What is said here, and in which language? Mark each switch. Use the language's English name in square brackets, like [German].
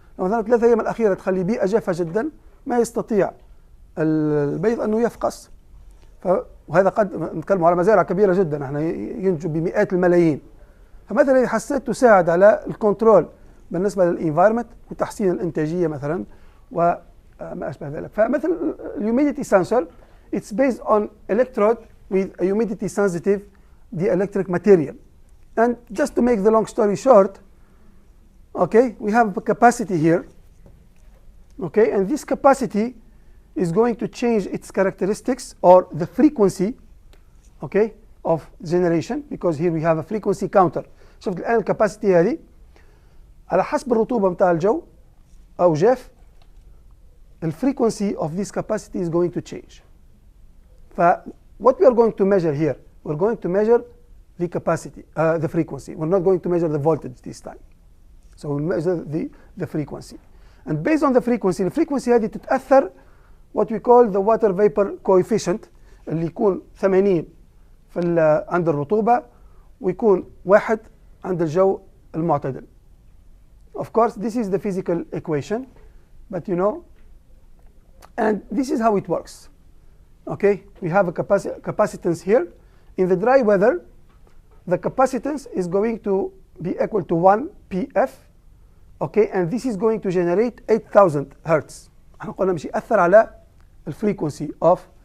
[Arabic] لو مثلا 3 أيام الأخيرة تخلي بيئة جافة جدا ما يستطيع البيض أنه يفقس. وهذا قد نتكلم على مزارع كبيرة جدا، احنا ينتج بمئات الملايين. فمثلا إذا حسيت تساعد على الكنترول بالنسبة للإنفايرمنت وتحسين الإنتاجية مثلا وما أشبه ذلك. فمثل الهيوميديتي سنسور [English] it's based on electrode with a humidity sensitive dielectric material. And just to make the long story short, okay, we have a capacity here, okay, and this capacity is going to change its characteristics or the frequency, okay, of generation, because here we have a frequency counter. [Arabic] شفت الآن الكاباسيتي هذه على حسب الرطوبة متاع الجو أو جاف، الفريكونسي [English] of this capacity is going to change. What we are going to measure here, we're going to measure the capacity, the frequency. We're not going to measure the voltage this time. So we'll measure the frequency. And based on the frequency [Arabic] هذه تتأثر [English] what we call the water vapor coefficient [Arabic] اللي يكون 80 عند الرطوبة ويكون 1 عند الجو المعتدل. [English] Of course, this is the physical equation, but you know, and this is how it works. Okay, we have a capacitance here. In the dry weather, the capacitance is going to be equal to 1 PF. Okay, and this is going to generate 8,000 hertz. [Arabic] احنا قلنا مش يأثر على [English] frequency of.